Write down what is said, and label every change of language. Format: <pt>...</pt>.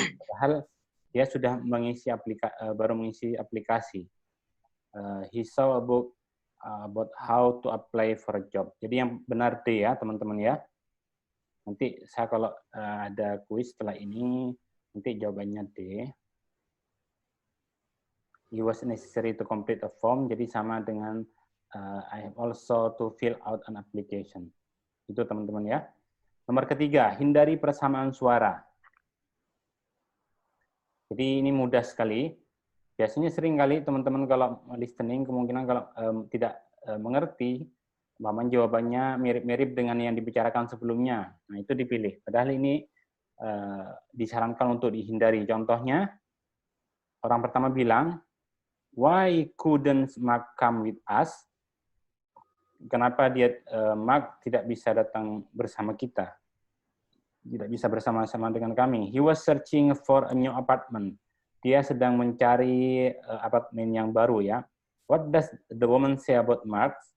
<id>Padahal dia sudah mengisi baru mengisi aplikasi.</id> <en>He saw a book about how to apply for a job.</en> <id>Jadi yang benar D ya teman-teman ya. Nanti saya kalau ada kuis setelah ini, nanti jawabannya D.</id> <en>It was necessary to complete a form,</en> <id>jadi sama dengan</id> <en>I have also to fill out an application.</en> <id>Itu teman-teman ya. Nomor ketiga, hindari persamaan suara. Jadi ini mudah sekali. Biasanya sering kali teman-teman kalau listening, kemungkinan kalau tidak mengerti, jawabannya mirip-mirip dengan yang dibicarakan sebelumnya. Nah, itu dipilih. Padahal ini disarankan untuk dihindari. Contohnya, orang pertama bilang,</id> <en>why couldn't Mark come with us?</en> <id>Kenapa Mark tidak bisa datang bersama kita? Tidak bisa bersama-sama dengan kami.</id> <en>He was searching for a new apartment.</en> <id>Dia sedang mencari apartemen yang baru ya.</id> <en>What does the woman say about Mark?</en>